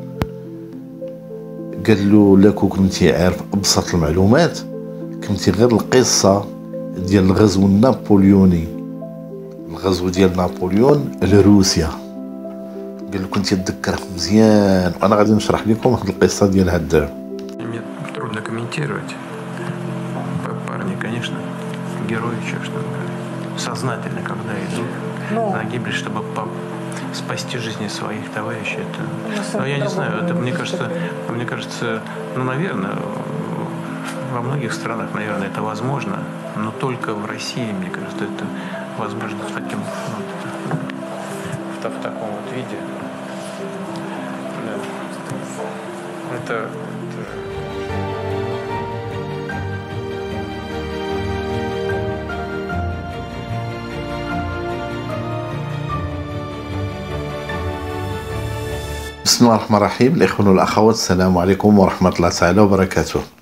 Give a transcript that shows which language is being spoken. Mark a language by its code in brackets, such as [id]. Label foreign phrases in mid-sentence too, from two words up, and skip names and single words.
[ar] قال له لكو كنتي عارف ابسط المعلومات كنتي غير القصه ديال الغزو النابليوني، الغزو ديال نابليون لروسيا، قال له كنتي تذكره مزيان. وانا غادي نشرح لكم واحد القصه ديال هاد. [ru] Мне трудно комментировать. Парни, конечно, герои, что сознательно, когда идут на гибель, чтобы спасти жизни своих товарищей. Это, я не знаю, это мне кажется, ну, наверное, во многих странах, наверное, это возможно, но только в России, мне кажется, это возможно в таком вот виде. Да. Это [ar] بسم الله الرحمن الرحيم. الإخوان والأخوات، السلام عليكم ورحمة الله تعالى وبركاته.